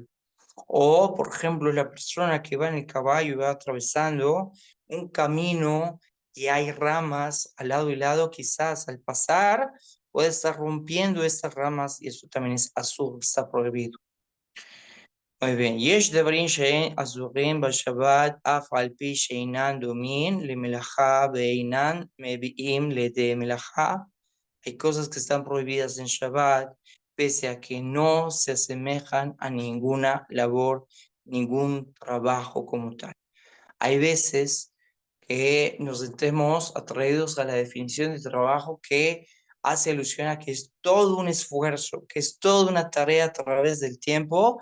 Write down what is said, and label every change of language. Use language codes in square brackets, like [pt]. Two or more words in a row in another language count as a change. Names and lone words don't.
[es] O, por ejemplo, la persona que va en el caballo y va atravesando un camino y hay ramas al lado y lado, quizás al pasar puede estar rompiendo estas ramas y eso también es asur, está prohibido. Muy bien, [he] יש דברים שאין אסורים בשבת אף על פי שאינן דומים למלאכה ואינן מביאים לידי מלאכה. [es] Hay cosas que están prohibidas en Shabbat, pese a que no se asemejan a ninguna labor, ningún trabajo como tal. Hay veces que nos sentemos atraídos a la definición de trabajo que hace alusión a que es todo un esfuerzo, que es toda una tarea a través del tiempo.